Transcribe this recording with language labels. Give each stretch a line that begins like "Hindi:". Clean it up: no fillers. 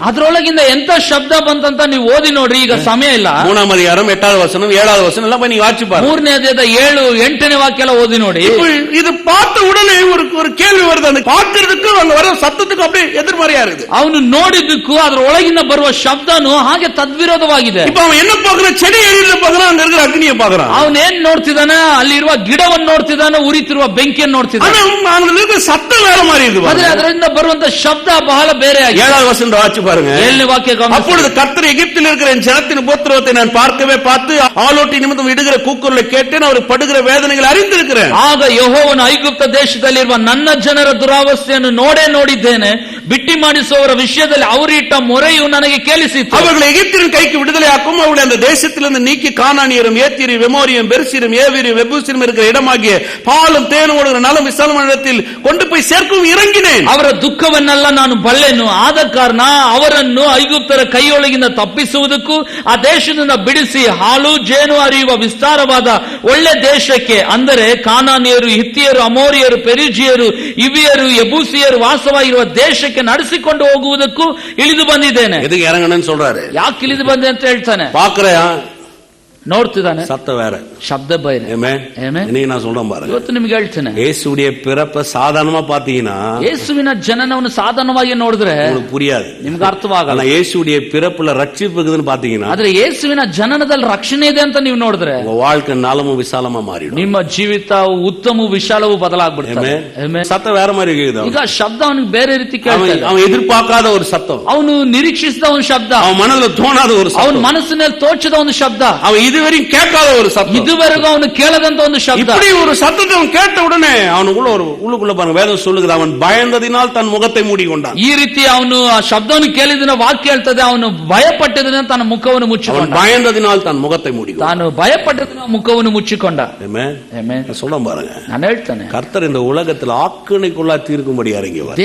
Kannada: ಅದರೊಳಗಿಂದ ಎಂತ ಶಬ್ದ ಬಂತಂತ ನೀವು ಓದಿ ನೋಡ್ರಿ, ಈಗ ಸಮಯ ಇಲ್ಲ.
Tamil: 3ஆம் அதிகாரம் 8வது வசனம் 7வது வசனம் எல்லாம் போய் நீங்க வாசி பாருங்க.
Kannada: 3ನೇ ಅಧ್ಯಾಯದ 7, 8ನೇ ವಾಕ್ಯ ಎಲ್ಲ ಓದಿ ನೋಡಿ.
Tamil: இது பார்த்த உடனே ஒரு கேள்வி வருது, அந்த பார்க்கிறதுக்கு அங்க வர சத்தத்துக்கு அப்படியே எதிர்மறையா இருக்குது.
Kannada: ಅವನು ನೋಡಿದ್ದಕ್ಕೂ ಅದರ ಒಳಗಿಂದ ಬರುವ ಶಬ್ದನು ಹಾಗೆ ತದ್ವಿರೋಧವಾಗಿದೆ.
Tamil: இப்ப அவன் என்ன பார்க்கறான், செடி எரியுறத பார்க்கறான், ಅங்க இருக்கிற ಅಗ್ನಿயை பார்க்கறான்.
Kannada: ಅವನು ಏನ್ ನೋಡ್ತಿದ್ದಾನೆ, ಅಲ್ಲಿರುವ ಗಿಡವನ್ನು ನೋಡ್ತಿದ್ದಾನೆ, ಉರಿತಿರುವ ಬೆಂಕಿಯನ್ನು ನೋಡ್ತಿದ್ದಾನೆ.
Tamil: ಅங்க இருக்கிற சத்தம் வேற மாதிரி இருக்கு.
Kannada: ಆದ್ರೆ ಅದರಿಂದ ಬರುವಂತ ಶಬ್ದ ಬಹಳ ಬೇರೆ ಆಗಿದೆ.
Tamil: 7வது வசனம் வாசி பாருங்க.
Kannada: 7ನೇ ವಾಕ್ಯ ಗಮನಿಸಿ.
Tamil: அப்பொழுது கர்த்தர் எகிப்தில் இருக்கிற என் ஜனத்தின் உபத்திரவத்தை நான் பார்த்து ஆலோட்டி நிமித்தம் இடுகிற கூக்குரலை கேட்டேன், அவர் படுகிற வேதனைகளை அறிந்திருக்கிறேன்.
Kannada: ಆಗ ಯೆಹೋವನು ಐಗುಪ್ತ ದೇಶದಲ್ಲಿರುವ ನನ್ನ ಜನರ ದುರಾವಸ್ಥೆಯನ್ನು ನೋಡಿದ್ದೇನೆ, ಬಿಟ್ಟಿ ಮಾಡಿಸುವವರ ವಿಷಯದಲ್ಲಿ ಅವರಿಟ್ಟ ಮೊರೆಯು ನನಗೆ ಕೇಳಿಸಿತು.
Tamil: அவர்களை எகிப்தின் கைக்கு விடுதலையாக்கும், அவர்களை அந்த தேசத்திலிருந்து நீக்கி கானானியரும் ஏத்தியரும் எமோரியும் பெர்சியரும் ஏவியரும் எபூசியரும் இருக்கிற இடமாகிய பாலும் தேனும் ஓடுகிற நலம் விசாலமான இடத்தில் கொண்டு போய் சேர்க்கவும் இறங்கினேன்.
Kannada: ಅವರ ದುಃಖವನ್ನೆಲ್ಲ ನಾನು ಬಲ್ಲೆನು, ಆದ ಕಾರಣ ಅವರನ್ನು ಐಗುಪ್ತರ ಕೈಯೊಳಗಿಂದ ತಪ್ಪಿಸುವುದಕ್ಕೂ ಆ ದೇಶದಿಂದ ಬಿಡಿಸಿ ಹಾಲು ಜೇನು ಹರಿಯುವ ವಿಸ್ತಾರವಾದ ಒಳ್ಳೆ ದೇಶಕ್ಕೆ, ಅಂದರೆ ಕಾನಾನಿಯರು, ಹಿತ್ತಿಯರು, ಅಮೋರಿಯರು, ಪೆರಿಜಿಯರು, ಇವಿಯರು, ಯಬೂಸಿಯರು ವಾಸವಾಗಿರುವ ದೇಶಕ್ಕೆ ನಡೆಸಿಕೊಂಡು ಹೋಗುವುದಕ್ಕೂ ಇಳಿದು ಬಂದಿದ್ದೇನೆ.
Tamil: ಎದಕ್ಕೆ ಇರಂಗಣன்னு சொல்றாரு?
Kannada: ಯಾಕೆ ಇಳಿದು ಬಂದೆ ಅಂತ ಹೇಳ್ತಾನೆ.
Tamil: பார்க்கறயா,
Kannada: ನೋಡ್ತಿದ್ದಾನೆ,
Tamil: சத்தம் வேற,
Kannada: ಶಬ್ದ ಬೇರೆ.
Tamil: இன்னைக்கு நான் சொல்றேன் பாருங்க.
Kannada: ಇವತ್ತು ನಿಮ್ಗೆ ಹೇಳ್ತೇನೆ,
Tamil: இயேசுடைய பிறப்பை சாதாரணமா பாத்தீங்கன்னா,
Kannada: ಯೇಸುವಿನ ಜನನವನ್ನು ಸಾಧಾರಣವಾಗಿ ನೋಡಿದ್ರೆ
Tamil: உங்களுக்கு புரியாது,
Kannada: ನಿಮ್ಗೆ ಅರ್ಥವಾಗಲ್ಲ.
Tamil: இயேசுடைய பிறப்புல ரட்சிப்பு இருக்குதுன்னு பாத்தீங்கன்னா,
Kannada: ಆದ್ರೆ ಯೇಸುವಿನ ಜನನದಲ್ಲಿ ರಕ್ಷಣೆ ಇದೆ ಅಂತ ನೀವು ನೋಡಿದ್ರೆ
Tamil: உங்க வாழ்க்கை நலமும் விசாலமா மாறிடும்.
Kannada: ನಿಮ್ಮ ಜೀವಿತ ಉತ್ತಮವೂ ವಿಶಾಲವೂ ಬದಲಾಗ್ಬಿಡ್ತದೆ.
Tamil: சத்தம் வேற மாதிரி இருக்குது.
Kannada: ಈಗ ಶಬ್ದ ಅವನಿಗೆ ಬೇರೆ ರೀತಿ ಕೇಳ್ತದೆ.
Tamil: அவன் ಎದುರ್ಪಾಕಾದ ஒரு சத்தம்,
Kannada: ಅವನು ನಿರೀಕ್ಷಿಸಿದ ಒಂದು ಶಬ್ದ,
Tamil: ಅವನ ಮನದಲ್ಲಿ ತೋಣಾದ ஒரு சத்தம்,
Kannada: ಅವನ ಮನಸ್ಸಿನಲ್ಲಿ ತೋಚದ ಒಂದು ಶಬ್ದ,
Tamil: அவன் இதுவரையும் கேட்காத ஒரு சத்தம்,
Kannada: ಇದುವರೆಗೂ ಅವನು ಕೇಳದಂತ ಒಂದು ಶಬ್ದ.
Tamil: இப்படி ஒரு சத்தத்தை அவன் கேட்ட உடனே அவனுக்குள்ள உள்ளுக்குள்ள பாருங்க, வேதம் சொல்லுது, அவன் பயந்ததினால் தன் முகத்தை மூடிக்கொண்டான்.
Kannada: ಈ ರೀತಿ ಅವನು ಆ ಶಬ್ದವನ್ನು ಕೇಳಿದ ವಾಕ್ಯ ಹೇಳ್ತದೆ, ಅವನು ಭಯಪಟ್ಟದನ್ನ ತನ್ನ ಮುಖವನ್ನು ಮುಚ್ಚಿಕೊಂಡ.
Tamil: பயந்ததினால் தன் முகத்தை மூடிக்கொண்டான்.
Kannada: ತಾನು ಭಯಪಟ್ಟದನ್ನ ಮುಖವನ್ನು ಮುಚ್ಚಿಕೊಂಡ.
Tamil: சொல்ல பாருங்க,
Kannada: ನಾನು ಹೇಳ್ತಾನೆ,
Tamil: கர்த்தர் இந்த உலகத்தில் ஆக்கினைக்குள்ளா தீர்க்கும்படி இறங்கிவார்.